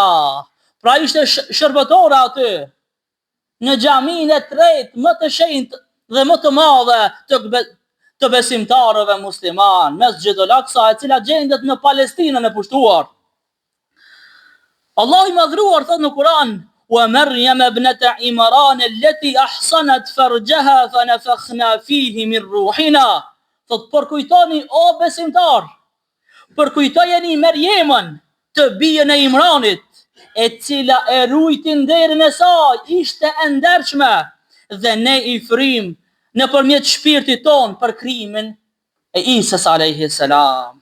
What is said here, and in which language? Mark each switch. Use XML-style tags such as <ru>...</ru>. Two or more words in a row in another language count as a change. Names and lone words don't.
<sq>Pra ishte shërbëtore aty në xhamin e tretë më të shenjtë dhe më të madhe të besimtarëve musliman, Mesjidul Aksa, e cila gjendet në Palestinën e pushtuar. Allahu I madhruar thot në Kur'an:</sq> <ar>ومريم ابنة عمران التي أحصنت فرجها فنفخنا فيه من روحنا.</ar> <sq>Thot përkujtoni o besimtar, përkujtojeni Merjemën, të bijën e Imranit, e cila e ruajti nderin e saj, ishte e ndershme, dhe ne I frim nëpërmjet shpirtit ton për krimin e Isës</sq> <ar>عليه السلام.</ar>